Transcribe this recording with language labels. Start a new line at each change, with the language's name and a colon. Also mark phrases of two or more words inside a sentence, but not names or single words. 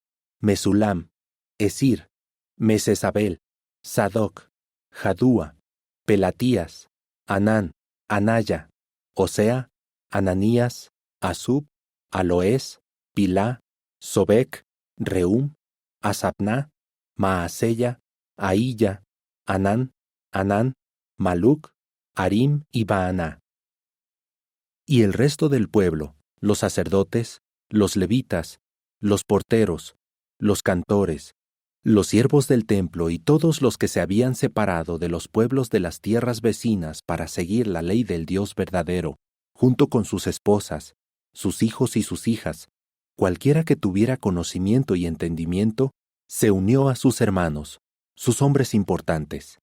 Spanish: Mesulam, Esir, Mesesabel, Sadoc, Jadúa, Pelatías, Anán, Anaya, Osea, Ananías, Asub, Aloés, Pilá, Sobec, Reum, Asapná, Maaseya, Ahilla, Anán, Maluc, Harim y Baaná. Y el resto del pueblo, los sacerdotes, los levitas, los porteros, los cantores, los siervos del templo y todos los que se habían separado de los pueblos de las tierras vecinas para seguir la ley del Dios verdadero, junto con sus esposas, sus hijos y sus hijas, cualquiera que tuviera conocimiento y entendimiento, se unió a sus hermanos, sus hombres importantes.